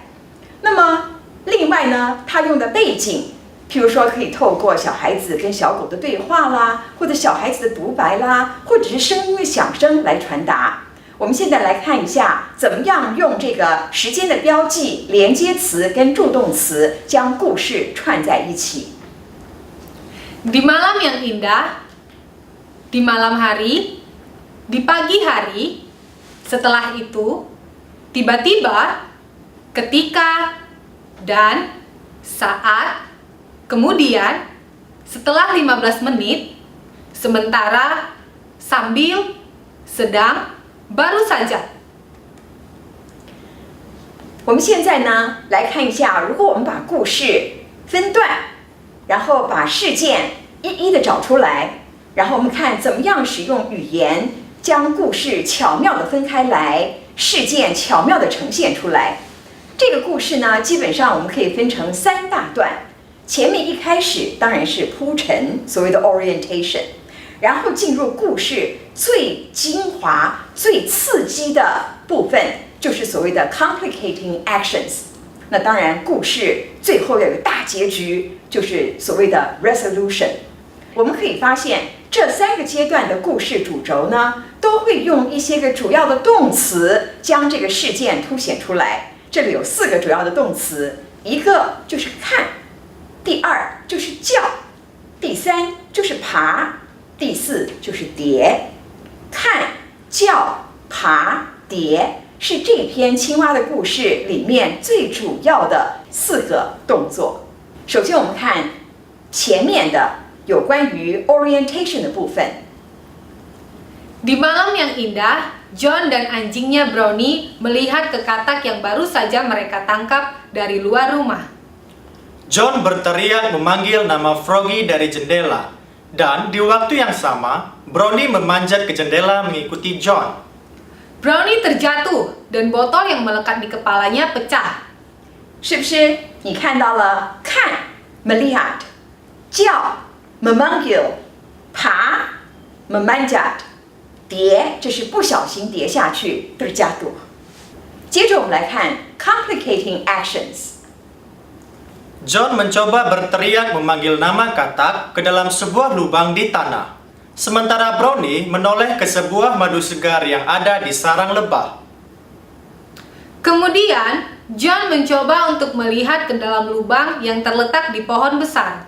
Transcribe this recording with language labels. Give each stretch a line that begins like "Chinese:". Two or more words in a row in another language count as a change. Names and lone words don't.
Chinese: 那么另外呢，他用的背景，譬如说可以透过小孩子跟小狗的对话啦，或者小孩子的独白啦，或者是声音的响声来传达。我们现在来看一下，怎么样用这个时间的标记、连接词跟助动词将故事串在一起。
Indonesian: Di malam yang indah, di malam hari, di pagi hari, setelah itu, tiba-tiba, ketika, dan, saat, kemudian, setelah 15 menit, sementara, sambil, sedang, baru saja。
Chinese: 我们现在呢，来看一下，如果我们把故事分段，然后把事件一一的找出来，然后我们看怎么样使用语言将故事巧妙的分开来，事件巧妙的呈现出来。这个故事呢，基本上我们可以分成3大段。前面一开始当然是铺陈，所谓的 orientation， 然后进入故事最精华、最刺激的部分，就是所谓的
English: complicating actions。
Chinese: 那当然，故事最后要有大结局，就是所谓的 resolution。我们可以发现，这3个阶段的故事主轴呢，都会用一些个主要的动词将这个事件凸显出来。这里有4个主要的动词，一个就是看，第2就是叫，第3就是爬，第4就是叠。看、叫、爬、叠是这篇青蛙的故事里面最主要的4个动作。首先我们看前面的有关于 orientation 的部分。
Indonesian: Di malam yang indah, John dan anjingnya Brownie melihat ke katak yang baru saja mereka tangkap dari luar rumah. John berteriak memanggil nama Froggy dari jendela, dan di waktu yang sama, Brownie memanjat ke jendela mengikuti John. Brownie terjatuh dan botol yang melekat di kepalanya pecah.
Chinese: 是不是你看到了看 melihat， 叫 memanggil， 爬 memanjat， 跌这是不小心跌下去 terjatuh。接着我们来看
English: complicating actions。
Indonesian: John mencoba berteriak memanggil nama katak ke dalam sebuah lubang di tanah. Sementara Brownie menoleh ke sebuah madu segar yang ada di sarang lebah. Kemudian, John mencoba untuk melihat ke dalam lubang yang terletak di pohon besar.